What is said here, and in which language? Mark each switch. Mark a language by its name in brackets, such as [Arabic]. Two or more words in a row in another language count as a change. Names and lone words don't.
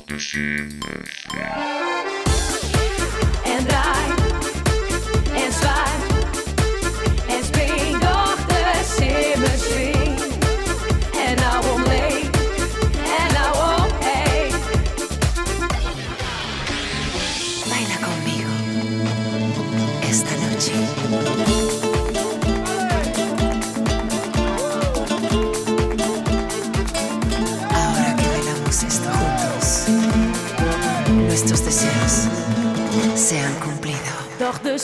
[Afrikaans] En draai, en zwaai, en spring door de simmerswing. En nou omleeg, en nou omheen. [Spanish] Baila conmigo esta noche. Ahora que bailamos esto juntos, nuestros deseos se han cumplido.